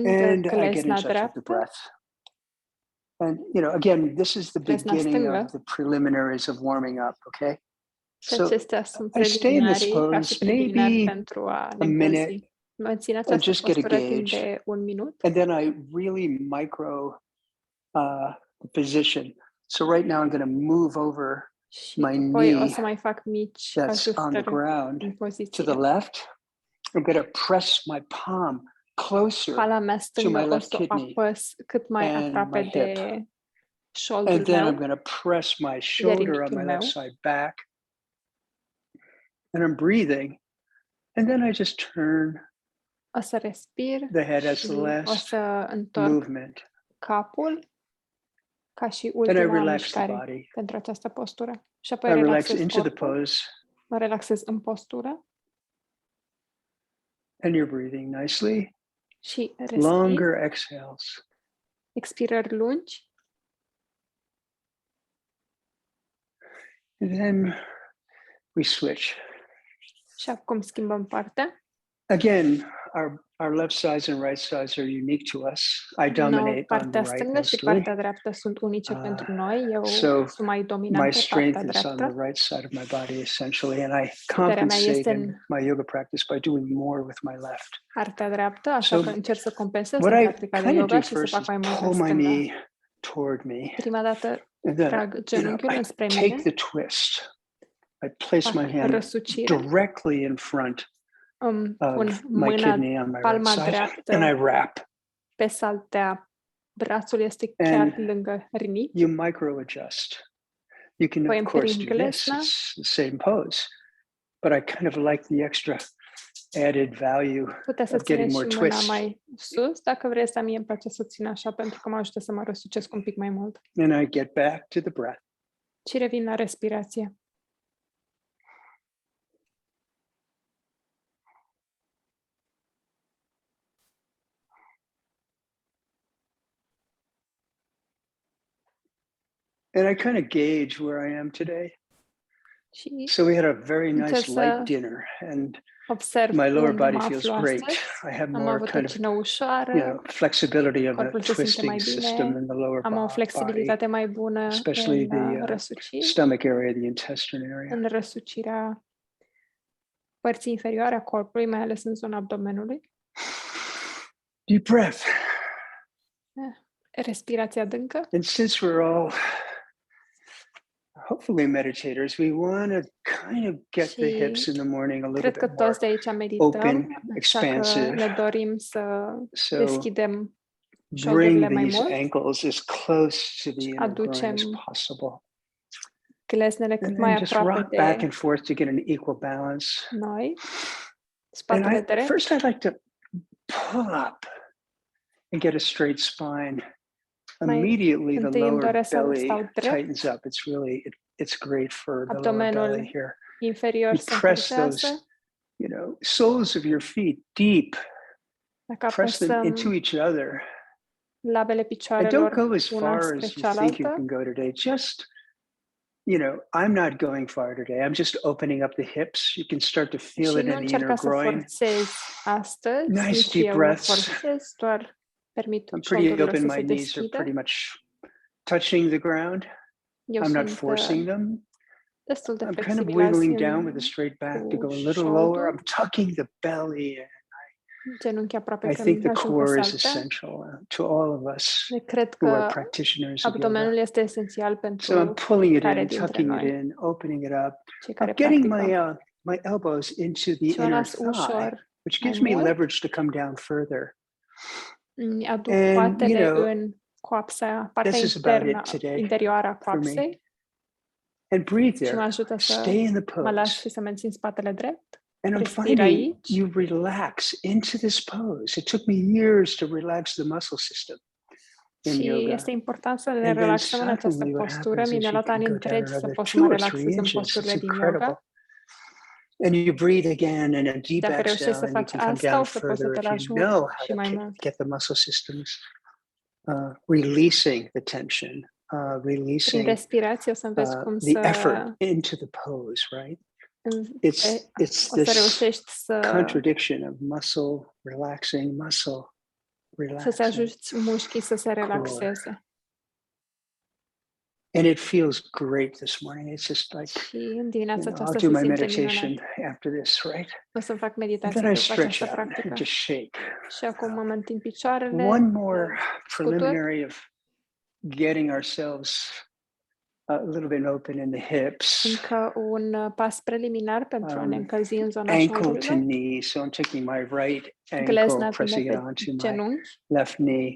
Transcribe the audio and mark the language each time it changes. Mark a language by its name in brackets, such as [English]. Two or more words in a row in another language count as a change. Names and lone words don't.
[English] and I get in [Romanian] glezna [English] touch with the [Romanian] dreaptă, [English] breath. And you know, again, this is the [Romanian] glezna [English] beginning [Romanian] stângă. [English] of the preliminaries of warming up. Okay. [Romanian] Și [English] So [Romanian] acestea sunt [English] I stay in this [Romanian] preliminarii, ca și [English] pose [Romanian] preliminari [English] maybe [Romanian] pentru a a ne [English] minute [Romanian] încălzi. Mențin [English] and [Romanian] această [English] just get a [Romanian] postură timp [English] gauge. [Romanian] de 1 minut [English] And then I really micro the position. So right now I'm going to move over [Romanian] și [English] my [Romanian] apoi o [English] knee [Romanian] să mai fac mici [English] that's on the [Romanian] ajustări [English] ground [Romanian] în [English] to [Romanian] poziție. [English] the left. I'm going to press my palm closer [Romanian] Pala mea [English] to [Romanian] stângă [English] my [Romanian] o [English] left [Romanian] să o [English] kidney [Romanian] apăs cât mai [English] and [Romanian] aproape [English] my hip. [Romanian] de [English] And [Romanian] șoldul [English] then I'm [Romanian] meu, [English] going to press my shoulder on [Romanian] rinichiul [English] my [Romanian] meu. [English] left side back. And I'm breathing. And then I just turn [Romanian] O să respir [English] the head as [Romanian] și [English] the [Romanian] o [English] last [Romanian] să întorc [English] movement. [Romanian] capul ca și [English] And I [Romanian] ultima [English] relax the [Romanian] mișcare [English] body. [Romanian] pentru această postură. Și [English] I [Romanian] apoi [English] relax [Romanian] relaxez [English] into the [Romanian] corpul, [English] pose. [Romanian] mă relaxez în postură [English] And you're breathing nicely. [Romanian] și respir, [English] Longer exhales. [Romanian] expirări lungi [English] And then we switch. [Romanian] și acum schimbăm partea. [English] Again, our left sides and right sides are unique to us. I [Romanian] Din nou, [English] dominate on the [Romanian] partea [English] right [Romanian] stângă și [English] mostly. [Romanian] partea dreaptă sunt unice pentru noi. Eu [English] So [Romanian] sunt mai [English] my [Romanian] dominant pe [English] strength [Romanian] partea [English] is on the [Romanian] dreaptă. [English] right side of my body essentially, and I [Romanian] Puterea mea este [English] compensate [Romanian] în [English] in my yoga practice by doing more with my left. [Romanian] partea dreaptă, așa [English] So [Romanian] că încerc să compensez în [English] what I [Romanian] practica de kind of do yoga și să [English] first [Romanian] fac [English] is [Romanian] mai mult în [English] pull my [Romanian] stânga. [English] knee toward me, [Romanian] Prima dată [English] and then [Romanian] trag genunchiul [English] I [Romanian] înspre [English] take [Romanian] mine, [English] the twist. I place my [Romanian] fac [English] hand [Romanian] răsucire, [English] directly in front [Romanian] îmi pun [English] of my [Romanian] mâna, [English] kidney on my right [Romanian] palma [English] side, [Romanian] dreaptă [English] and I wrap. [Romanian] pe saltea, brațul este chiar [English] And [Romanian] lângă rinichi. [English] you micro adjust. You can [Romanian] Păi [English] of course [Romanian] împing [English] do this. [Romanian] glesna. [English] It's the same pose, but I kind of like the extra added value [Romanian] Puteți să [English] of getting [Romanian] țineți și [English] more [Romanian] mâna [English] twist. [Romanian] mai sus, dacă vreți, dar mie îmi place să țin așa pentru că mă ajută să mă răsucesc un pic mai mult. [English] And I get back to the breath. [Romanian] Și revin la respirație. [English] And I kind of gauge where I am today. [Romanian] Și [English] So we had a very nice [Romanian] încerc să [English] light dinner, and [Romanian] observ [English] my lower [Romanian] unde [English] body [Romanian] mă [English] feels [Romanian] aflu [English] great. [Romanian] astăzi. [English] I have [Romanian] Am [English] more [Romanian] avut o [English] kind of, [Romanian] cină ușoară, [English] flexibility of the [Romanian] corpul se simte mai [English] twisting system [Romanian] bine, [English] in the lower [Romanian] am o [English] body, [Romanian] flexibilitate mai bună [English] especially [Romanian] în [English] the [Romanian] răsuciri, [English] stomach area, the intestine area. [Romanian] în răsucirea părții inferioare a corpului, mai ales în zona abdomenului. [English] Deep breath. [Romanian] Respirație adâncă. [English] And since we're all hopefully meditators, we want to kind of get the hips in the morning a little [Romanian] Cred că [English] bit more [Romanian] toți de aici medităm, [English] open, [Romanian] așa că [English] expansive. [Romanian] ne dorim să [English] So [Romanian] deschidem [English] bring [Romanian] șoldurile mai [English] these [Romanian] mult, [English] ankles as close to the inner groin as [Romanian] aducem [English] possible. [Romanian] glesnele cât [English] And [Romanian] mai [English] then just [Romanian] aproape [English] rock back [Romanian] de [English] and forth to get an equal balance. [Romanian] noi. [English] And [Romanian] Spatele drept. [English] first I'd like to pull up and get a straight spine. Immediately the [Romanian] întâi îmi [English] lower [Romanian] doresc să [English] belly [Romanian] stau drept. [English] tightens up. It's really, it's great for the lower [Romanian] Abdomenul [English] belly here. [Romanian] inferior [English] You [Romanian] se [English] press those, [Romanian] încurcează. [English] soles of your feet deep. [Romanian] Dacă [English] Press them into [Romanian] apăsăm [English] each other. [Romanian] labele [English] And don't [Romanian] picioarelor [English] go as [Romanian] una [English] far [Romanian] spre [English] as you think you [Romanian] cealaltă, [English] can go today. Just, I'm not going far today. I'm just opening up the hips. You can start to feel [Romanian] și [English] it [Romanian] nu [English] in the [Romanian] încerca [English] inner [Romanian] să [English] groin. [Romanian] forțezi astăzi, [English] Nice [Romanian] nici [English] deep [Romanian] eu nu [English] breaths. [Romanian] forțez, doar permit [English] I'm pretty [Romanian] șoldurilor [English] open. [Romanian] să se [English] My knees are [Romanian] deschidă. [English] pretty much touching the ground. [Romanian] Eu [English] I'm not [Romanian] sunt [English] forcing them. [Romanian] destul de [English] I'm kind of [Romanian] flexibil azi [English] wiggling down with a straight back to go a little lower. I'm tucking the belly, [Romanian] genunchi aproape [English] and I [Romanian] când [English] think the [Romanian] ajung pe [English] core is [Romanian] saltea. [English] essential to all of us [Romanian] Cred [English] who are [Romanian] că [English] practitioners of yoga. [Romanian] abdomenul este esențial [English] So [Romanian] pentru [English] I'm pulling it [Romanian] fiecare [English] in, [Romanian] dintre [English] tucking it [Romanian] noi, [English] in, opening it up. [Romanian] cei care [English] I'm getting [Romanian] practicăm. [English] my elbows into the [Romanian] Și o [English] inner [Romanian] las [English] thigh, [Romanian] ușor [English] which [Romanian] mai [English] gives me [Romanian] mult. [English] leverage to come down further. [Romanian] Aduc [English] And, [Romanian] coatele în coapsa, partea [English] this is about [Romanian] internă, [English] it today [Romanian] interioară a [English] for me. [Romanian] coapsei [English] And breathe [Romanian] și mă [English] there. [Romanian] ajută să [English] Stay in the [Romanian] mă las [English] pose. [Romanian] și să mențin spatele drept. [English] And I'm [Romanian] Respir [English] finding [Romanian] aici. [English] you relax into this pose. It took me years to relax the muscle system in [Romanian] Și [English] yoga. [Romanian] este important să ne [English] And then [Romanian] relaxăm în această [English] suddenly what [Romanian] postură. [English] happens [Romanian] Mi-a [English] is you [Romanian] luat [English] can [Romanian] ani [English] go down [Romanian] întregi să [English] another [Romanian] pot să [English] 2 [Romanian] mă [English] or 3 [Romanian] relaxez în [English] inches. [Romanian] posturile [English] It's [Romanian] din [English] incredible. [Romanian] yoga. [English] And you breathe again and a deep [Romanian] Dacă reușești [English] exhale, [Romanian] să [English] and you [Romanian] faci [English] can come [Romanian] asta, [English] down [Romanian] o să poți să [English] further [Romanian] te [English] if [Romanian] lași [English] you know how [Romanian] și mai [English] to [Romanian] mult. [English] get the muscle systems releasing the tension, [Romanian] Prin [English] releasing [Romanian] respirație o să înveți cum [English] the effort [Romanian] să [English] into the pose, right? It's [Romanian] o să [English] this [Romanian] reușești să [English] contradiction of muscle relaxing, muscle [Romanian] să-ți [English] relaxing. [Romanian] ajuți mușchii să se relaxeze. [English] And it feels great this morning. It's just like, [Romanian] Și în dimineața [English] I'll [Romanian] aceasta [English] do [Romanian] se [English] my [Romanian] simte [English] meditation [Romanian] minunat. [English] after this, right? [Romanian] O să fac [English] And [Romanian] meditație [English] then I [Romanian] după [English] stretch [Romanian] această [English] out [Romanian] practică. [English] and just shake. [Romanian] Și acum mă întind picioarele. [English] One more [Romanian] scutur. [English] preliminary of getting ourselves a little bit open in the hips. [Romanian] Încă un pas preliminar pentru a ne încălzi în zona [English] Ankle to [Romanian] șoldurilor. [English] knee. So I'm taking my right [Romanian] Glezna [English] ankle, pressing [Romanian] vine [English] it [Romanian] pe [English] onto my [Romanian] genunchi, [English] left knee.